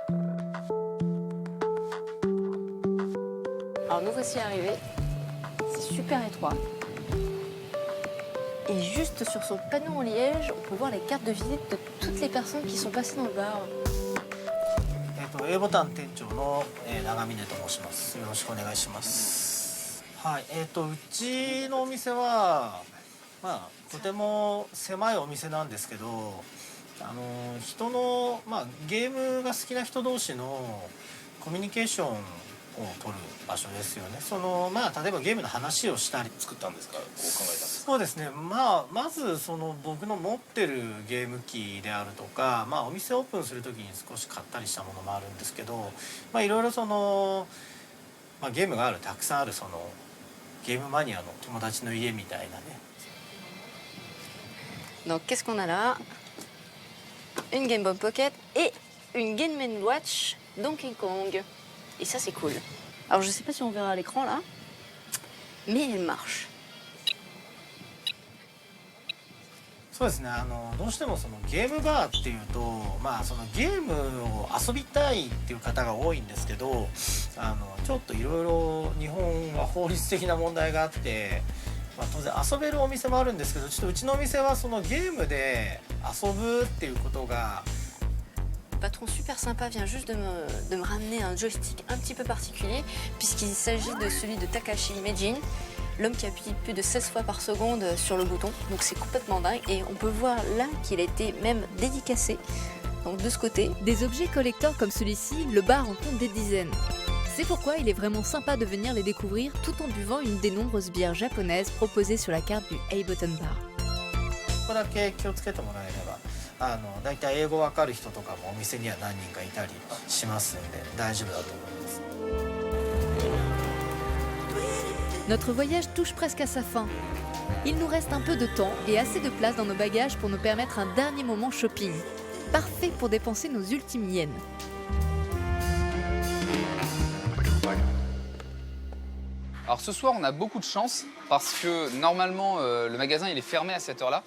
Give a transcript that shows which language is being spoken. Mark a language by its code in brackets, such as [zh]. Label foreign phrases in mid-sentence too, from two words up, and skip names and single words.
[fr] Alors nous voici arrivés, c'est super étroit. Et juste sur son panneau en liège, on peut voir les cartes de visite de toutes les personnes qui sont passées dans le bar. [ja] A ボタン店長の長峰と申します。よろしくお願いします。はい、うちのお店はとても狭いお店なんですけど、人のゲームが好きな人同士のコミュニケーションを取る場所ですよね。例えばゲームの話をしたり作ったんですか？こう考えたんですか？そうですね。まず僕の持ってるゲーム機であるとか、お店オープンする時に少し買ったりしたものもあるんですけど、いろいろゲームがたくさんあるゲームマニアの友達の家みたいなね。 [fr] Donc qu'est-ce qu'on a là? Une Game Boy Pocket et une Game & Watch Donkey Kong. Et ça, c'est cool. Alors, je sais pas si on verra à l'écran, là, mais elle marche. [ja] そうですね。どうしてもゲームバーっていうと、ゲームを遊びたいっていう方が多いんですけど、ちょっといろいろ日本は法律的な問題があって、当然遊べるお店もあるんですけど、ちょっとうちのお店はゲームで遊ぶっていうことが。 [fr] Le patron super sympa vient juste de me ramener un joystick un petit peu particulier, puisqu'il s'agit de celui de Takashi Meijin, l'homme qui appuie plus de 16 fois par seconde sur le bouton. Donc c'est complètement dingue et on peut voir là qu'il a été même dédicacé. Donc de ce côté, des objets collector comme celui-ci, le bar en compte des dizaines. C'est pourquoi il est vraiment sympa de venir les découvrir tout en buvant une des nombreuses bières japonaises proposées sur la carte du Ableton Bar. [ja] ここだけ気をつけてもらえれば、だいたい英語わかる人とかもお店には何人かいたりしますんで大丈夫だと思います。 [fr] Notre voyage touche presque à sa fin. Il nous reste un peu de temps et assez de place dans nos bagages pour nous permettre un dernier moment shopping. Parfait pour dépenser nos ultimes yens. Alors ce soir, on a beaucoup de chance parce que normalement, le magasin il est fermé à cette heure-là.